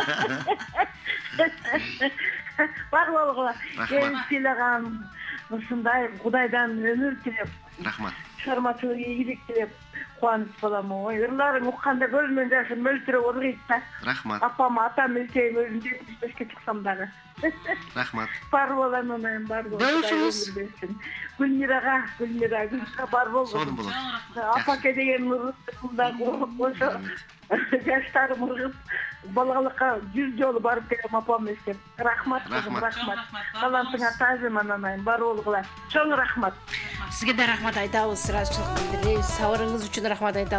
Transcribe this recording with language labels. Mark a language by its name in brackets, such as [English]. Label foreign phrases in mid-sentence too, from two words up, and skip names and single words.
[Kyrgyz] Бар болгула. Эн сыйлаган ушундай Кудайдан өмүр тилеп. Рахмат. Чыгармачылык ийгилик тилеп кубаныч болом. Ой, ырларың укканда көзүмөн жашым мөлтүрөп ыргыйт да. Рахмат. Апам, атам, элчейим өзүм деп иштешке чыксам дагы. Рахмат. Бар болам, анайым, бар болам. Дөрүшүңүз. Гүлмирага бар болду. Сонун болот. Апаке деген мурда ошо жаштарым ыргып балалыкка 100 жолу барып келем апам эстеп. Рахмат, рахмат. Талантыңа тазым анайым, бар болгула. Чоң рахмат. Сизге да рахмат айтабыз, ыраазычылык билдиребиз. Сабырыңыз үчүн рахмат айталы.